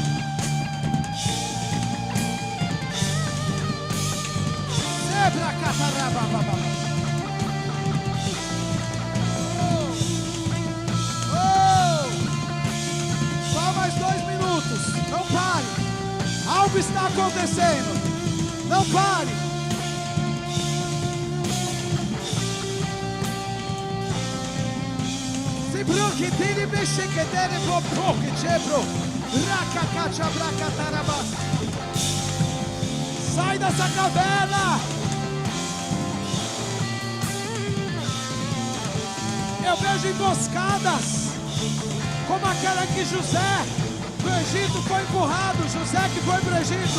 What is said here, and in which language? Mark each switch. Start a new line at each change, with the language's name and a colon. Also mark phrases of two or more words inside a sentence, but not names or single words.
Portuguese: Só mais 2 minutos. Não pare. Algo está acontecendo. Não pare. Se bruque, tire, mexe, que dere, popô, que chebro. Racacacha, bracatarabas. Sai dessa caverna. Eu vejo emboscadas, como aquela que José do Egito foi empurrado, José que foi para o Egito.